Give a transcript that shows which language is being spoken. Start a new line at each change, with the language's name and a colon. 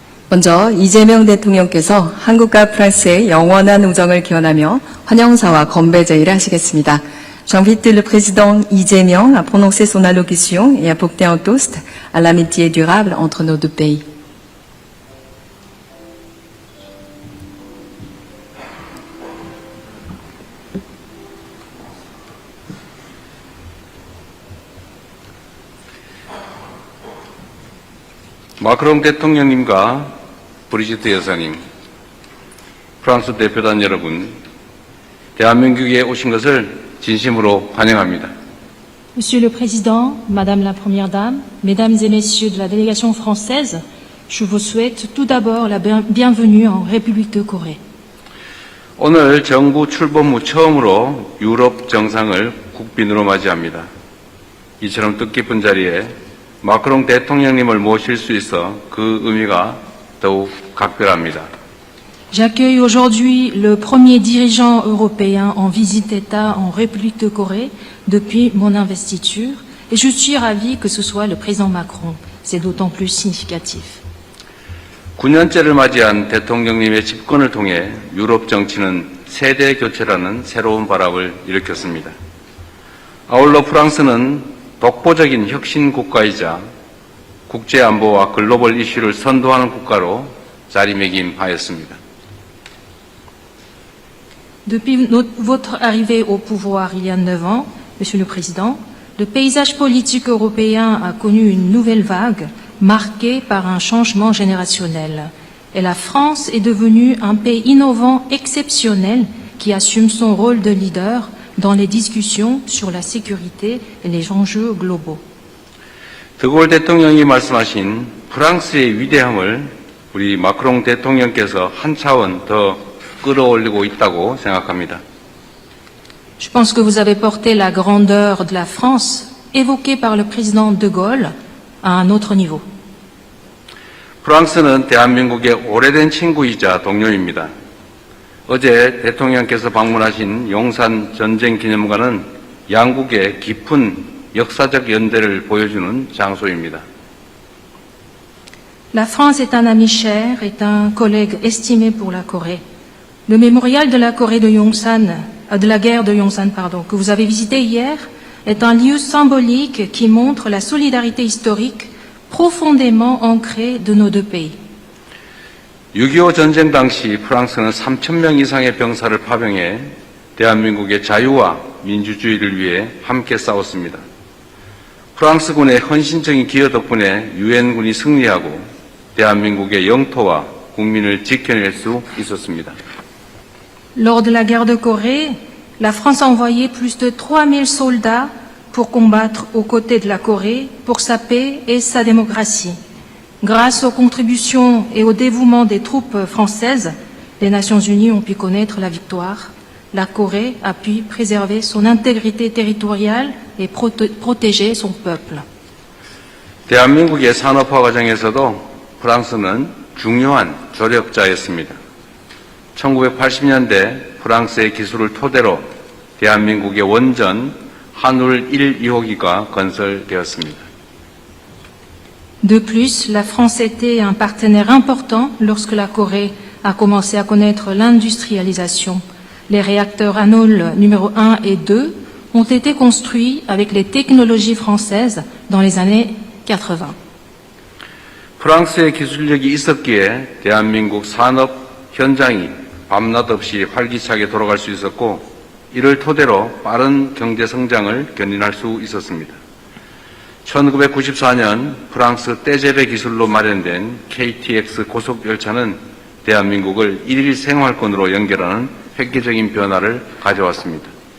Korean: 먼저 이재명 대통령께서 한국과 프랑스의 영원한 우정을 기원하며 환영사와 건배 제의를 하시겠습니다.
French: J'invite le président I재명 à prononcer son allocution et à porter un toast à l'amitié durable entre nos deux pays.
Korean: 마크롱 대통령님과 브리지트 여사님, 프랑스 대표단 여러분, 대한민국에 오신 것을 진심으로 환영합니다.
French: Monsieur le Président, Madame la Première Dame, Mesdames et Messieurs de la délégation française, je vous souhaite tout d'abord la bienvenue en République de Corée.
Korean: 오늘 정부 출범 후 처음으로 유럽 정상을 국빈으로 맞이합니다. 이처럼 뜻깊은 자리에 마크롱 대통령님을 모실 수 있어 그 의미가 더욱 각별합니다.
French: J'accueille aujourd'hui le premier dirigeant européen en visite d'État en République de Corée depuis mon investiture et je suis ravi que ce soit le président Macron. C'est d'autant plus significatif.
Korean: 9년째를 맞이한 대통령님의 집권을 통해 유럽 정치는 세대 교체라는 새로운 바람을 일으켰습니다. 아울러 프랑스는 독보적인 혁신 국가이자 국제 안보와 글로벌 이슈를 선도하는 국가로 자리매김하였습니다.
French: Depuis votre arrivée au pouvoir il y a 9 ans, Monsieur le Président, le paysage politique européen a connu une nouvelle vague marquée par un changement générationnel. Et la France est devenue un pays innovant exceptionnel qui assume son rôle de leader dans les discussions sur la sécurité et les enjeux globaux.
Korean: 드골 대통령이 말씀하신 프랑스의 위대함을 우리 마크롱 대통령께서 한 차원 더 끌어올리고 있다고 생각합니다.
French: Je pense que vous avez porté la grandeur de la France évoquée par le président de Gaulle à un autre niveau.
Korean: 프랑스는 대한민국의 오래된 친구이자 동료입니다. 어제 대통령께서 방문하신 용산 전쟁기념관은 양국의 깊은 역사적 연대를 보여주는 장소입니다.
French: La France est un ami cher, est un collègue estimé pour la Corée. Le mémorial de la Corée de Yongsan, de la guerre de Yongsan, que vous avez visité hier, est un lieu symbolique qui montre la solidarité historique profondément ancrée de nos deux pays.
Korean: 6.25 전쟁 당시 프랑스는 3,000명 이상의 병사를 파병해 대한민국의 자유와 민주주의를 위해 함께 싸웠습니다. 프랑스군의 헌신적인 기여 덕분에 유엔군이 승리하고 대한민국의 영토와 국민을 지켜낼 수 있었습니다.
French: Lors de la guerre de Corée, la France a envoyé plus de 3000 soldats pour combattre aux côtés de la Corée pour sa paix et sa démocratie. Grâce aux contributions et au dévouement des troupes françaises, les Nations Unies ont pu connaître la victoire. La Corée a pu préserver son intégrité territoriale et protéger son peuple.
Korean: 대한민국의 산업화 과정에서도 프랑스는 중요한 조력자였습니다. 1980년대 프랑스의 기술을 토대로 대한민국의 원전 한울 1, 2호기가 건설되었습니다.
French: De plus, la France était un partenaire important lorsque la Corée a commencé à connaître l'industrialisation. Les réacteurs Hanul numéro 1 et 2 ont été construits avec les technologies françaises dans les années 80.
Korean: 프랑스의 기술력이 있었기에 대한민국 산업 현장이 밤낮 없이 활기차게 돌아갈 수 있었고 이를 토대로 빠른 경제 성장을 견인할 수 있었습니다. 1994년 프랑스 떼제베 기술로 마련된 KTX 고속열차는 대한민국을 일일 생활권으로 연결하는 획기적인 변화를 가져왔습니다.